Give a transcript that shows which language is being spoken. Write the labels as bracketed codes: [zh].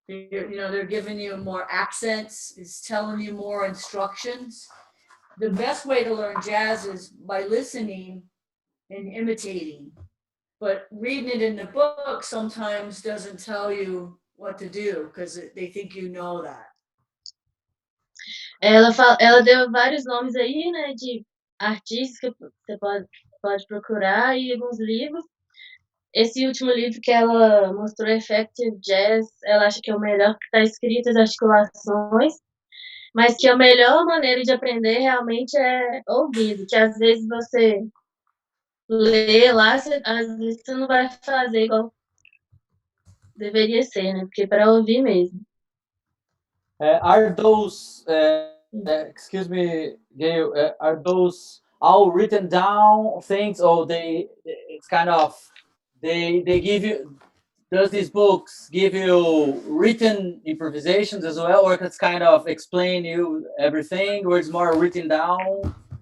[en] They're giving you more accents, it's telling you more instructions. The best way to learn jazz is by listening and imitating. But reading it in the book sometimes doesn't tell you what to do because they think you know that. [pt] Ela deu vários nomes aí, né, de artistas que você pode procurar e alguns livros. Esse último livro que ela mostrou, Effective Jazz, ela acha que é o melhor que está escrito, as articulações, mas que a melhor maneira de aprender realmente é ouvindo, que às vezes você lê lá, às vezes você não vai fazer igual deveria ser, né? Porque para ouvir mesmo. [en] Are those, excuse me, Gail, are those all written down things, or it's kind of, they give you, does these books give you written improvisations as well, or it's kind of explain you everything, or it's more written down?